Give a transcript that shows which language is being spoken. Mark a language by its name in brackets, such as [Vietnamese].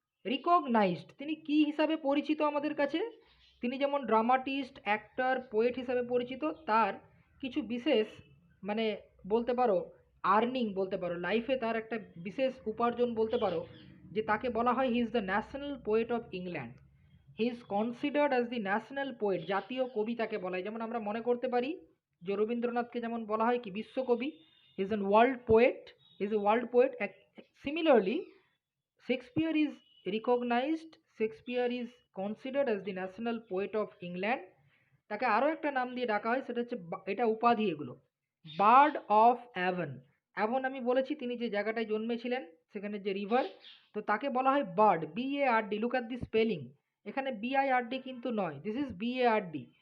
[Bangla] Recognised, তিনি কি হিসাবে পরিচিত আমাদের কাছে, তিনি যেমন ড্রামাটিস্ট, অ্যাক্টর, পোয়েট হিসাবে পরিচিত, তার কিছু বিশেষ মানে বলতে পারো আর্নিং, বলতে পারো লাইফে তার একটা বিশেষ উপার্জন বলতে পারো, যে তাকে বলা হয় [English] He is the national poet of England. He is considered as the national poet, [Bangla] জাতীয় কবি তাকে বলা হয়। যেমন আমরা মনে করতে পারি যে রবীন্দ্রনাথকে যেমন বলা হয় কি বিশ্বকবি, [English] he is an world poet, [Bangla] he is a world poet. [English] Similarly, Shakespeare is recognized, Shakespeare is considered as the national poet of England. [Bangla] তাকে আরও একটা নাম দিয়ে ডাকা হয়, সেটা হচ্ছে এটা উপাধি এগুলো, বার্ড অফ অ্যাভন। অ্যাভন আমি বলেছি তিনি যে জায়গাটায় জন্মেছিলেন, সেখানে যে রিভার, তো তাকে বলা হয় bird, BARD। [English] look at the spelling, [Bangla] এখানে BIRD কিন্তু নয়, [English] This is BARD।